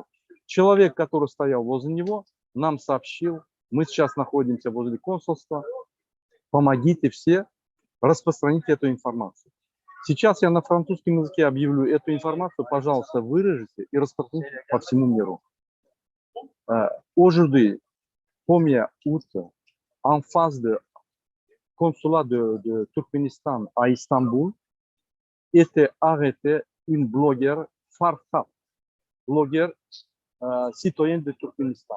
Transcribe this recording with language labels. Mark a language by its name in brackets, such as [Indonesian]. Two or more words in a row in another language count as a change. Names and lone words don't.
[Russian] Человек, который стоял возле него, нам сообщил, мы сейчас находимся возле консульства, помогите все распространить эту информацию. Сейчас я на французском языке объявлю эту информацию, пожалуйста, выражите и распространите по всему миру. [French] Aujourd'hui, 1er août, en face du consulat de Turkménistan à Istanbul, était arrêté une blogueur Farhat, blogueur citoyenne de Turkménistan.